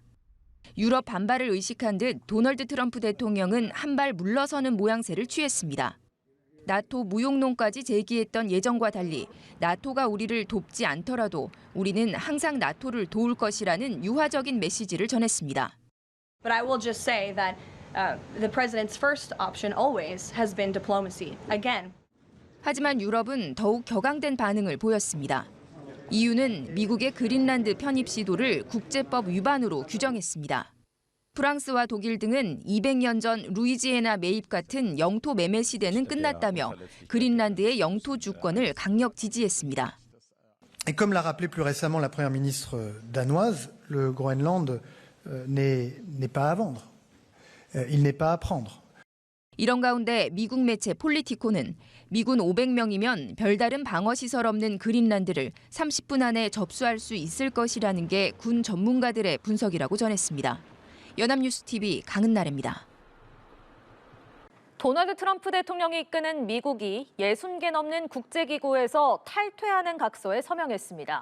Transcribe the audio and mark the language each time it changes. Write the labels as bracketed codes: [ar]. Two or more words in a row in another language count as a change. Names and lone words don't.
[ko] 유럽 반발을 의식한 듯 도널드 트럼프 대통령은 한 발 물러서는 모양새를 취했습니다. 나토 무용론까지 제기했던 예정과 달리 나토가 우리를 돕지 않더라도 우리는 항상 나토를 도울 것이라는 유화적인 메시지를 전했습니다. [en] But I will just say that the president's first option always has been diplomacy. Again. [ko] 하지만 유럽은 더욱 격앙된 반응을 보였습니다. EU는 미국의 그린란드 편입 시도를 국제법 위반으로 규정했습니다. 프랑스와 독일 등은 200년 전 루이지애나 매입 같은 영토 매매 시대는 끝났다며 그린란드의 영토 주권을 강력 지지했습니다. [fr] Et comme l'a rappelé plus récemment la première ministre danoise, le Groenland n'est pas à vendre. Il n'est pas à prendre. [ko] 이런 가운데 미국 매체 폴리티코는 미군 500명이면 별다른 방어시설 없는 그린란드를 30분 안에 접수할 수 있을 것이라는 게 군 전문가들의 분석이라고 전했습니다. 연합뉴스TV 강은나래입니다. 도널드 트럼프 대통령이 이끄는 미국이 60개 넘는 국제기구에서 탈퇴하는 각서에 서명했습니다.